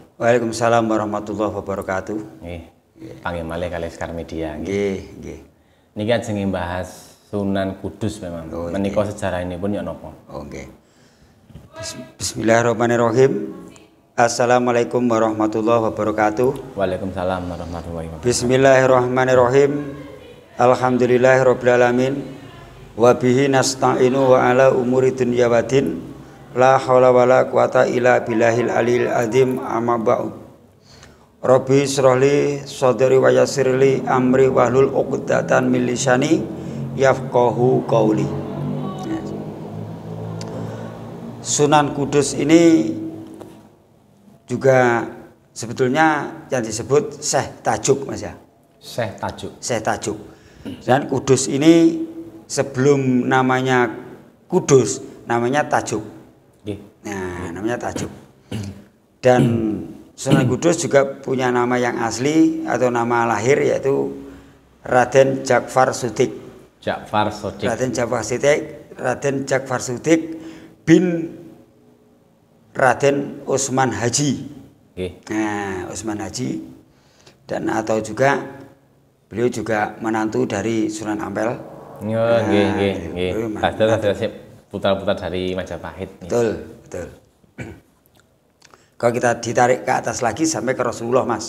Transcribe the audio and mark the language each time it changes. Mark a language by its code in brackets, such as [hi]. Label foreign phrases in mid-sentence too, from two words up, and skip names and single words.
[ar] وعليكم السلام ورحمة الله وبركاته. [jv] Panggil malih kali Sekar Media. Nggih. Niki ajeng bahas Sunan Kudus, Pak Imam. Menika [id] sejarah ini [jv] pun ya napa? [ar] بسم الله الرحمن الرحيم. السلام عليكم ورحمة الله وبركاته. وعليكم السلام ورحمة الله وبركاته. بسم الله الرحمن الرحيم. الحمد لله رب العالمين. وبه نستعين وعلى أمور الدنيا والدين. لا حول ولا قوة إلا بالله العلي العظيم، أما بعد. رب اشرح لي صدري ويسر لي أمري واحلل عقدة من لساني يفقهوا قولي. [id] Sunan Kudus ini juga sebetulnya yang disebut Syekh Tajuk, Mas ya. Syekh Tajuk. Dan Kudus ini sebelum namanya Kudus namanya Tajuk. Nah, namanya Tajuk. Dan Sunan Kudus juga punya nama yang asli atau nama lahir yaitu Raden Jakfar Sudik. Raden Jakfar Sudik bin Raden Utsman Haji. Nah, Utsman Haji dan atau juga beliau juga menantu dari Sunan Ampel. Nggih. Putar-putar dari Majapahit. Betul. Kalau kita ditarik ke atas lagi sampai ke Rasulullah, Mas.